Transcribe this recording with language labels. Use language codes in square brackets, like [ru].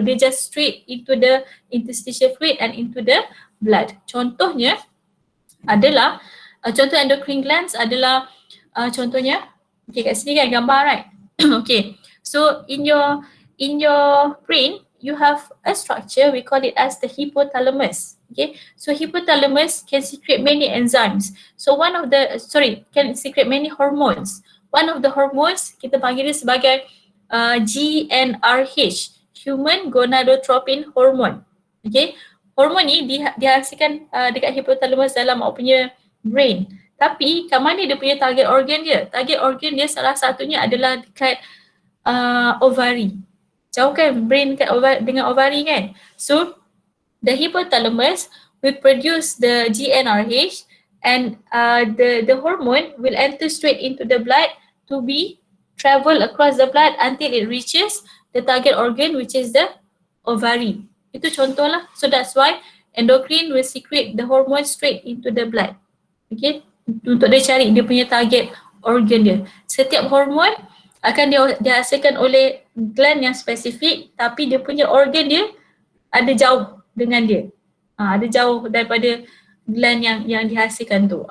[en] Dia just straight into the interstitial fluid and into the blood. [ms] Contohnya adalah contoh endocrine glands adalah contohnya, okay, kat sini kan gambar, right? [en] Okay, so in your brain you have a structure, we call it as the hypothalamus. Okay, so hypothalamus can secrete many enzymes. So can secrete many hormones. One of the hormones [ms] kita panggil dia sebagai [en] GnRH, human gonadotropin hormone. [ms] Okay, hormon ni dihasilkan dekat hypothalamus dalam awak punya brain. Tapi kat mana dia punya target organ dia? Target organ dia salah satunya adalah dekat ovary. Jauh kan brain dengan ovary kan? [en] So the hypothalamus will produce the GnRH and the hormone will enter straight into the blood to be travel across the blood until it reaches the target organ, which is the ovary. [ms] Itu contoh lah. [en] So that's why endocrine will secrete the hormone straight into the blood. [ms] Okay, untuk dia cari dia punya target organ dia. Setiap hormon akan dihasilkan oleh gland yang spesifik, tapi dia punya organ dia ada jauh dengan dia. Ada jauh daripada gland yang dihasilkan tu.